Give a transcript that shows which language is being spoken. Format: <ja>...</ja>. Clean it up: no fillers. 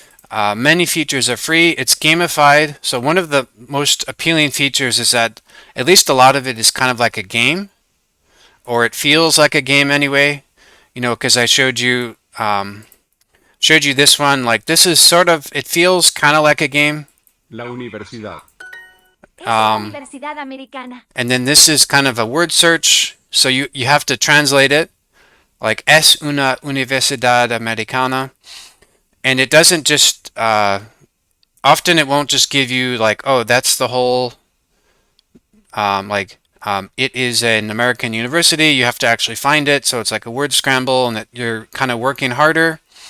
<en>Many features are free. It's gamified. So one of the most appealing features is that at least a lot of it is kind of like a game, or it feels like a game anyway. You know, because I showed you this one. Like this is sort of, it feels kind of like a game.</en> <es>La universidad. Es la Universidad Americana.</es> <en>And then this is kind of a word search. So you have to translate it. Like</en> <es>es una universidad americana.</es> <en>And it doesn't just, often it won't just give you like, oh, that's the whole, it is an American university. You have to actually find it. So it's like a word scramble, and that you're kind of working harder.</en>